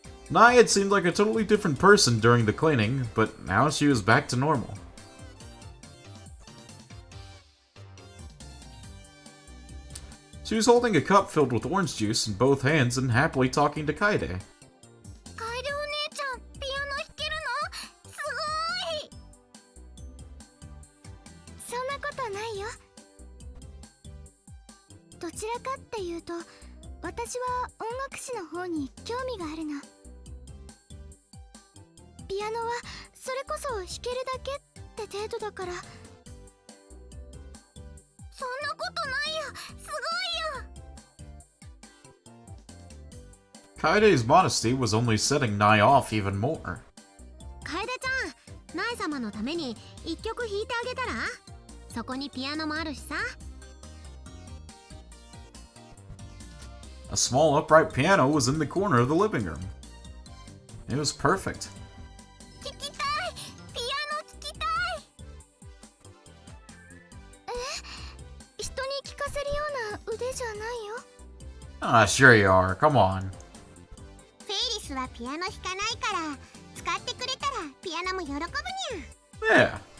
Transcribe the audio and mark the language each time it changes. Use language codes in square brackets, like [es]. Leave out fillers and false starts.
[en] Nai had seemed like a totally different person during the cleaning, but now she was back to normal. She was holding a cup filled with orange juice in both hands and happily talking to Kaede. [ja] カエルお姉ちゃん、ピアノ弾けるの？すごい。そんなことないよ。どちらかっていうと私は音楽史の方に興味があるの。ピアノはそれこそ弾けるだけって程度だから。そんなことないよ、すごいよ。 [en] Kaide's modesty was only setting Nai off even more. [ja] 楓ちゃん、ナイ様のために一曲弾いてあげたら？そこにピアノもあるしさ。 [en] A small upright piano was in the corner of the living room. It was perfect. [ja] 聴きたい、ピアノ聴きたい。人に聴かせるような腕じゃないよ。 [en] Ah, sure you are. Come on. [ja] フェイリスはピアノ弾かないから使ってくれたらピアノも喜ぶにゃ。